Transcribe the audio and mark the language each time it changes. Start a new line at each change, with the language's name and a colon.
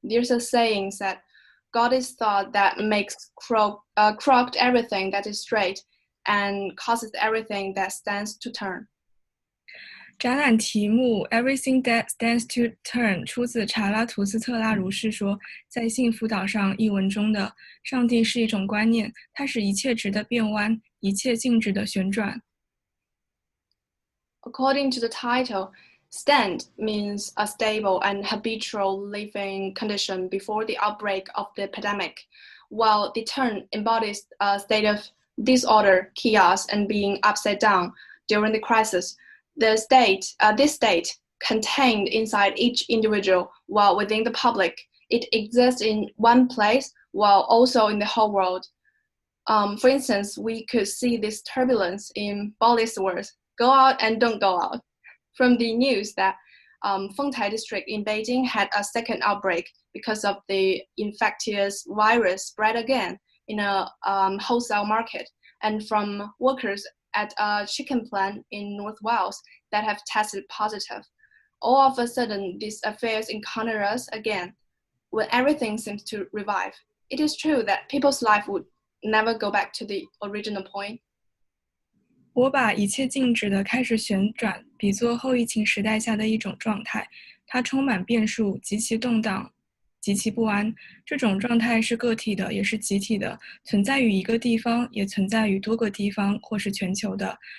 English: There's a saying that God is thought that makes crooked everything that is straight and causes everything that stands to turn.
Chinese: 展览题目 Everything That Stands to Turn 出自查拉图斯特拉如是说在幸福岛上一文中的上帝是一种观念，它使一切值得变弯，一切静止的旋转。
English: According to the title, stand means a stable and habitual living condition before the outbreak of the epidemic, while the turn embodies a state of disorder, chaos, and being upside down during the crisis. This state contained inside each individual, while within the public, it exists in one place while also in the whole world. For instance, we could see this turbulence in Bali's words, "Go out and don't go out," from the news that Fengtai district in Beijing had a second outbreak because of the infectious virus spread again in a wholesale market, and from workers at a chicken plant in North Wales that have tested positive. all of a sudden these affairs encounter us again when everything seems to revive. It is true that people's life would never go back to the original point.
Chinese: 我把一切静止的开始旋转比作后疫情时代下的一种状态，它充满变数，极其动荡，极其不安。这种状态是个体的，也是集体的，存在于一个地方，也存在于多个地方，或是全球的。